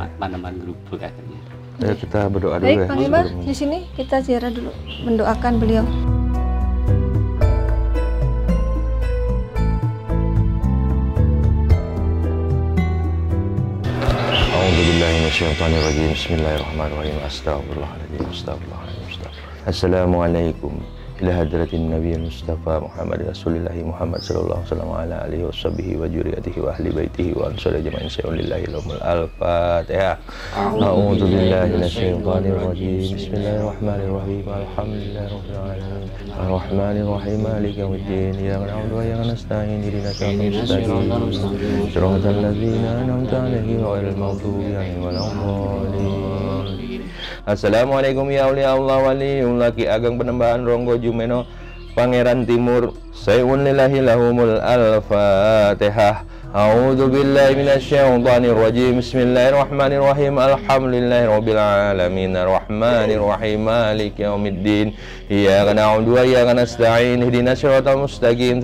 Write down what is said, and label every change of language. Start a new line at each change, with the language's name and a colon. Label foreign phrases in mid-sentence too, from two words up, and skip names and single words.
Indonesian: Tanaman gerubuk katanya. Ya, kita berdoa dulu Baik ya. Panglima, sebelum- di sini kita ziarah dulu, mendoakan beliau.
Arabic: أعوذ بالله من الشيطان الرجيم. بسم الله الرحمن الرحيم. أستغفر الله العظيم. أستغفر الله العظيم. السلام عليكم إلى حضرة النبي المصطفى محمد رسول الله محمد صلى الله عليه وسلم على آله وصحبه وذريته وأهل بيته وأنصار أجمعين سيد الله الفاتحة. أعوذ بالله من الشيطان الرجيم. بسم الله الرحمن الرحيم. الحمد لله رب العالمين. الرحمن الرحيم. مالك يوم الدين. إياك نعبد وإياك نستعين. اهدنا الصراط المستقيم. صراط الذين أنعمت عليهم غير المغضوب عليهم ولا الضالين. السلام عليكم يا أولياء الله ولي الله Ki Ageng Penembahan Ronggo Jumeno Pangeran Timur شيء لله لهم الفاتحة. أعوذ بالله من الشيطان الرجيم. بسم الله الرحمن الرحيم. الحمد لله رب العالمين. الرحمن الرحيم. مالك يوم الدين. إياك نعبد وإياك نستعين. اهدنا الصراط المستقيم.